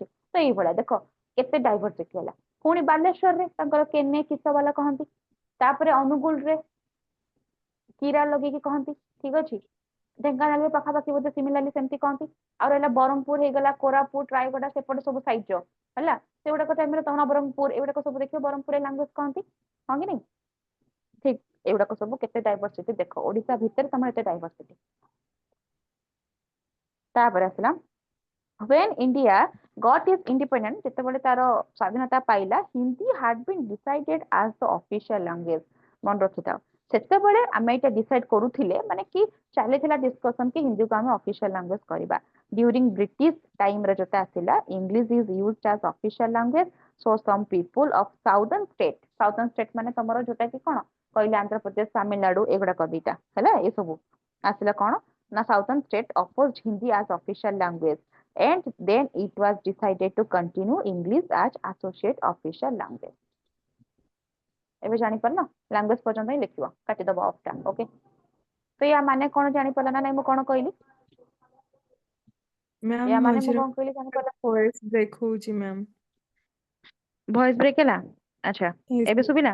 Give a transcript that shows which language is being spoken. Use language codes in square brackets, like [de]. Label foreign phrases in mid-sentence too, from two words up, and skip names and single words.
[or] ତ ଏଇଭଳିଆ ଦେଖ କେତେ ଡାଇଭରସିଟି ହେଲା ପୁଣି ବାଲେଶ୍ୱରରେ ତାଙ୍କର କେନେ କିସ ବାଲା କହନ୍ତି ତାପରେ ଅନୁଗୁଳରେ କିରା ଲଗେଇକି କହନ୍ତି ଠିକ ଅଛି ଢେଙ୍କାନାଳରେ ପାଖାପାଖି ବୋଧେ ସିମିଲାରଲି ସେମିତି କହନ୍ତି ଆଉ ରହିଲା ବ୍ରହ୍ମପୁର ହେଇଗଲା କୋରାପୁଟ ରାୟଗଡା ସେପଟେ ସବୁ ସାଇଡ ହେଲା ସେଗୁଡାକ ଟାଇମରେ ତମ ନବରଙ୍ଗପୁର ଏଗୁଡାକ ସବୁ ଦେଖିବ ବ୍ରହ୍ମପୁରରେ ଲାଙ୍ଗୁଏଜ କହନ୍ତି ହଁ କି ନାଇଁ ଠିକ ଏଗୁଡାକ ସବୁ କେତେ ଡାଇଭରସିଟି ଦେଖ ଓଡିଶା ଭିତରେ ତମର ଏତେ ଡାଇଭରସିଟି ତାପରେ ଆସିଲା [en] when India got its independence [or] ଯେତେବେଳେ ତାର ସ୍ୱାଧୀନତା ପାଇଲା ହିନ୍ଦୀ [en] had been decided as the official language [or] ମନେ ରଖିଥାଅ ସେତେବେଳେ ଆମେ ଏଇଟା ଡିସାଇଡ କରୁଥିଲେ ମାନେ କି ଚାଲିଥିଲା ଡିସ୍କସନ କି ହିନ୍ଦୀକୁ ଆମେ [en] official language [or] କରିବା [en] during British time [or] ରେ ଯୋଉଟା ଆସିଲା [en] English is used as official language so some people of southern state [or] ମାନେ ତମର ଯୋଉଟା କି କଣ କହିଲେ ଆନ୍ଧ୍ରପ୍ରଦେଶ ତାମିଲନାଡୁ ଏଗୁଡାକ ଦିଟା ହେଲା ଏ ସବୁ ଆସିଲା କଣ ନା [en] southern state opposed Hindi as official language and then it was decided to continue English as associate official language [or] ଏବେ ଜାଣିପାରିଲ ଲାଙ୍ଗୁଏଜ ପର୍ଯ୍ୟନ୍ତ ହିଁ ଲେଖିବ କାଟିଦବ ଅଫ୍ ଟା ଓକେ ତ ୟା ମାନେ କଣ ଜାଣିପାରିଲ ନା ନାଇଁ ମୁଁ କଣ କହିଲି ମ୍ୟାମ୍ ୟା ମାନେ ମୁଁ ମଝିରେ କଣ କହିଲି ଜାଣିପାରିଲ [en] voice break [or] ହଉଛି ମ୍ୟାମ୍। [en] voice break [or] ହେଲା ଆଚ୍ଛା ଏବେ ଶୁଭିଲା